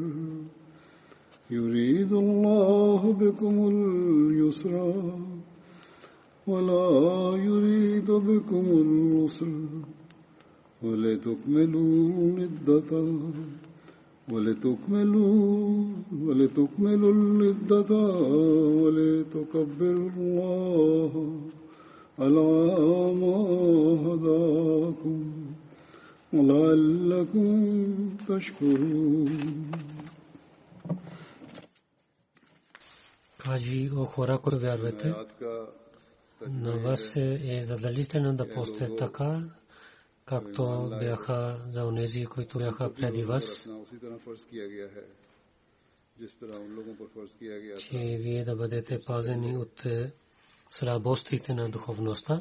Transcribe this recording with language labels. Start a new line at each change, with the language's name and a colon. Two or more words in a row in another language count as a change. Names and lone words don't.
Arabic: يريد الله بكم اليسر ولا يريد بكم العسر ولتكملوا العدة ولتكبروا الله على ما هداكم ولعلكم تشكرون.
Bulgarian: Кажи о хора, които вярвате, на вас е задължително да постите така, както бяха за онези, които бяха преди вас, че вие да бъдете пазени от слабостите на духовността.